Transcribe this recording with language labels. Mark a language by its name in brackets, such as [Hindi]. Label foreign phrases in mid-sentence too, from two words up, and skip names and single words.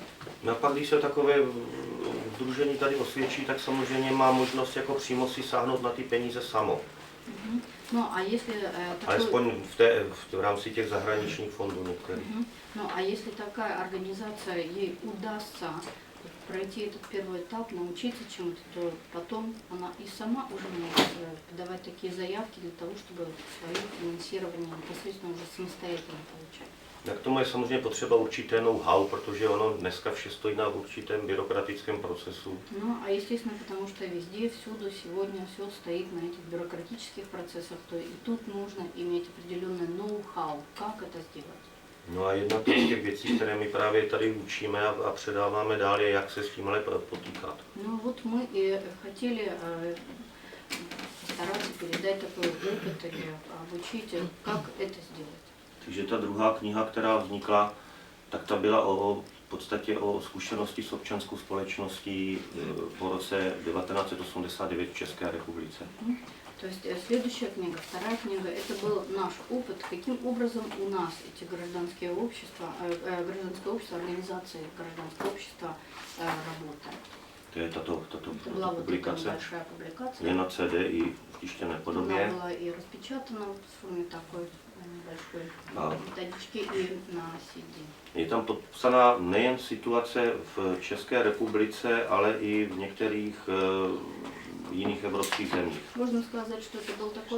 [Czech] No a pak, když se takové sdružení tady osvědčí, tak samozřejmě má možnost jako přímo si sáhnout na ty peníze samo. No a если Alespoň v rámci těch zahraničních fondů některých. [Russian] Ну а если такая организация, ей удастся пройти этот первый этап, научиться чему-то, то потом она и сама уже может подавать такие заявки для того, чтобы свое финансирование непосредственно уже самостоятельно получать. [Czech] Tak tomu je samozřejmě potřeba určité know-how, protože ono dneska vše stojí na určitém byrokratickém procesu. [Russian] Ну, а естественно, потому что везде, всюду сегодня все стоит на этих бюрократических процессах, то и тут нужно иметь определенный ноу-хау, как это сделать. [Czech] No a jedna z těch věcí, které my právě tady učíme a předáváme dál, je, jak se s tímhle potýkat. [Russian] Ну вот мы и хотели стараться передать такой опыт или обучить, как это сделать. [Czech] Takže ta druhá kniha, která vznikla, tak ta byla v podstatě o zkušenosti s občanskou společností po roce 1989 v České republice. [Russian] То есть следующая книга, вторая книга, это был наш опыт, каким образом у нас эти гражданское общество, организации гражданского общества работают. [Czech] To je tato была publikace. [Russian] Вот большая публикация. [Czech] Je na CD i v tištěné podobě. [Russian] Она была и распечатана в форме такой большой методички и на CD. [Czech] Je tam popsaná nejen situace v České republice, ale i v některých jiných evropských zemích. [Russian] Можно сказать, что это был такой